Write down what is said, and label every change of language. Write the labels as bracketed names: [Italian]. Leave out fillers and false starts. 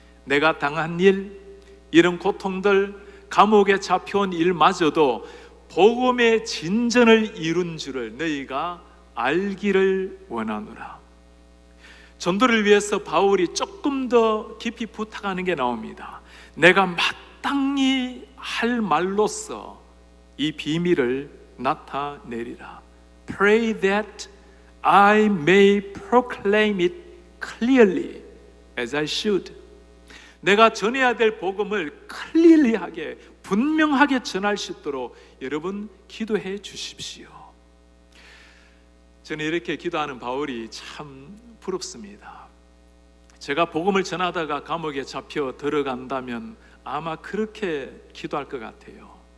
[Korean] 내가 당한 일, 이런 고통들, 감옥에 잡혀온 일마저도 복음의 진전을 이룬 줄을 너희가 알기를 원하노라. 전도를 위해서 바울이 조금 더 깊이 부탁하는 게 나옵니다. 내가 마땅히 할 말로써 이 비밀을 나타내리라. [English] Pray that I may proclaim it clearly as I should. [Korean] 내가 전해야 될 복음을 클리어리하게, 분명하게 전할 수 있도록 여러분 기도해 주십시오. 저는 이렇게 기도하는 바울이 참 부럽습니다. 제가 복음을 전하다가 감옥에 잡혀 들어간다면 아마 그렇게 기도할 것 같아요.